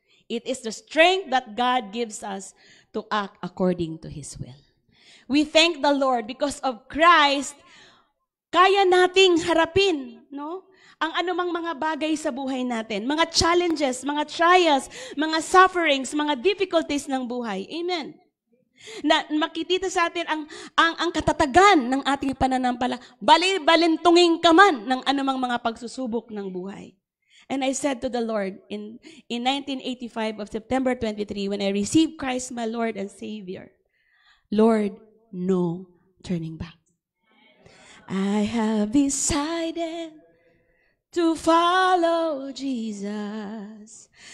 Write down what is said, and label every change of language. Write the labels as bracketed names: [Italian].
[English] It is the strength that God gives us to act according to His will. We thank the Lord because of Christ, [Filipino] kaya nating harapin, no? Ang anumang mga bagay sa buhay natin, mga challenges, mga trials, mga sufferings, mga difficulties ng buhay. Amen. Na makikita sa atin ang katatagan ng ating pananampala, balintungin ka man ng anumang mga pagsusubok ng buhay. [English] And I said to the Lord in 1985 of September 23, when I received Christ my Lord and Savior, Lord, no turning back. I have decided to follow Jesus.